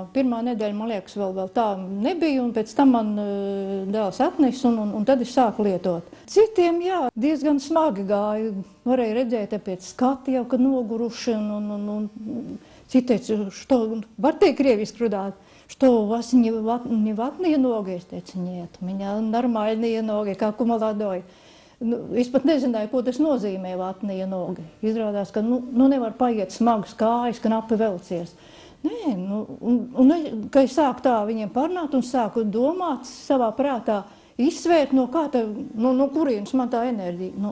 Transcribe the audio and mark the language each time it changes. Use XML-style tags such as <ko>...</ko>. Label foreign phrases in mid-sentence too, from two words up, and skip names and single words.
<lv>Pirmā nedēļa, man liekas, vēl tā nebija, un pēc tam man dēls atnes, un tad es sāku lietot. Citiem, jā, diezgan smagi gāja. Varēja redzēt pēc skati jau, kad noguruši, un citi teica, što, var teikt krieviski runāt,</lv> <ru>što вас не ватные ноги?</ru> <lv>Es teicu,</lv> <ru>нет, у меня нормальные ноги, как у молодой.</ru> <lv>Es pat nezināju, ko tas nozīmē</lv> <ru>ватные ноги.</ru> <lv>Izrādās, ka nevar paiet smagas kājas, knapi velcies. Nē, kad es sāku tā viņiem parunāt un sāku domāt savā prātā, izsvērt, no kurienes man tā enerģija.</lv>